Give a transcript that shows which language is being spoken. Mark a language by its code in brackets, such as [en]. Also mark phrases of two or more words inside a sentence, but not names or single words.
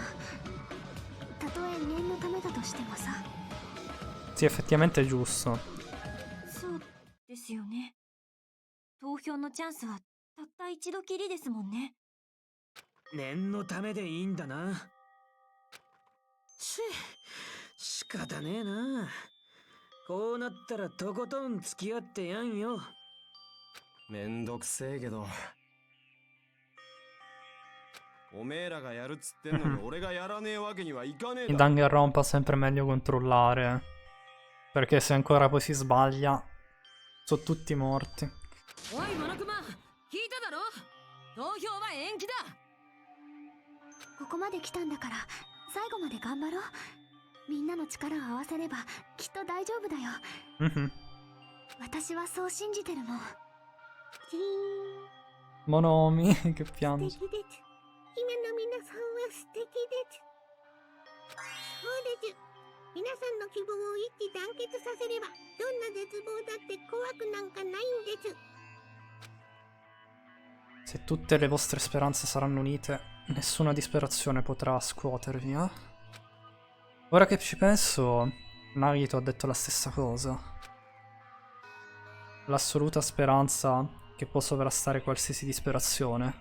[ja] たとえ念のためだとしてもさ。 [it] Sì, effettivamente è giusto. [ja] そうですよね。投票のチャンスはたった一度きりですもんね。念のためでいいんだな。仕方ねえな。こうなったらとことん付き合ってやんよ。めんどくせえけど、おめえらがやるっつってんのに俺がやらねえわけにはいかねえ [it] In [ja] だ。 [it] Danganronpa è sempre meglio controllare. Perché se ancora poi si sbaglia, sono tutti morti. [ja] おいモノクマ、聞いただろ。投票は延期だ。ここまで来たんだから最後まで頑張ろう。みんなの力を合わせればきっと大丈夫だよ。私はそう信じてるもん。 [it] Monomi, che piange. [ja] 素敵です。姫の皆さんは素敵です。そうです。皆さんの希望を一致団結させればどんな絶望だって怖くなんかないんです。 [it] Se tutte le vostre speranze saranno unite, nessuna disperazione potrà scuotervi, eh? Ora che ci penso, Nagito ha detto la stessa cosa. L'assoluta speranza che può sovrastare qualsiasi disperazione.